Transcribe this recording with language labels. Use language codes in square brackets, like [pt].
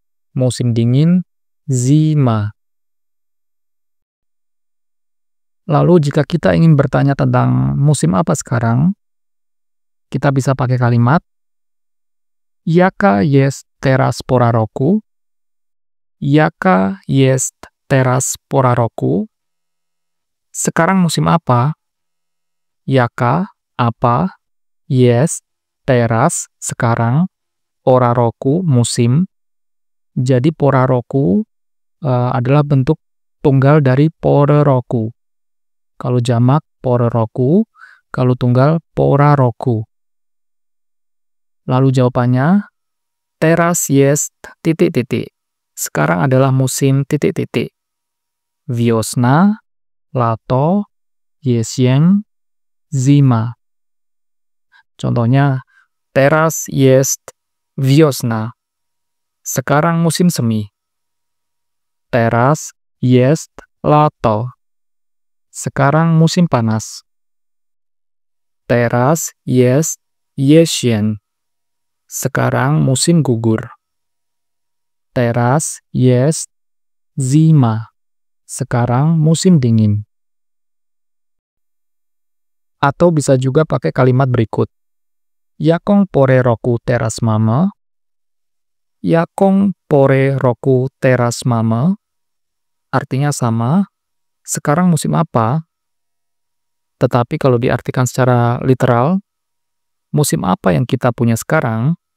[id] Musim dingin, zima. Lalu jika kita ingin bertanya tentang musim apa sekarang, kita bisa pakai kalimat [pl] Jaka jest teraz pora roku? Jaka jest teraz pora roku? [id] Sekarang musim apa? [pl] Jaka, [id] apa, [pl] jest, teraz, [id] sekarang, [pl] pora roku, [id] musim. Jadi [pl] pora roku [id] adalah bentuk tunggal dari [pl] porę roku. [id] Kalau jamak [pl] porę roku, [id] kalau tunggal [pl] pora roku. [id] Lalu jawabannya, [pl] teraz jest [id] titik-titik. Sekarang adalah musim titik-titik. [pl] Wiosna, lato, jesień, zima. [id] Contohnya, [pl] teraz jest wiosna. [id] Sekarang musim semi. [pl] Teraz jest lato. [id] Sekarang musim panas. [pl] Teraz jest jesień. [id] Sekarang musim gugur. [pl] Teraz jest zima. [id] Sekarang musim dingin. Atau bisa juga pakai kalimat berikut. [pl] Jaką porę roku teraz mamy? Jaką porę roku teraz mamy? [id] Artinya sama. Sekarang musim apa? Tetapi kalau diartikan secara literal, musim apa yang kita punya sekarang?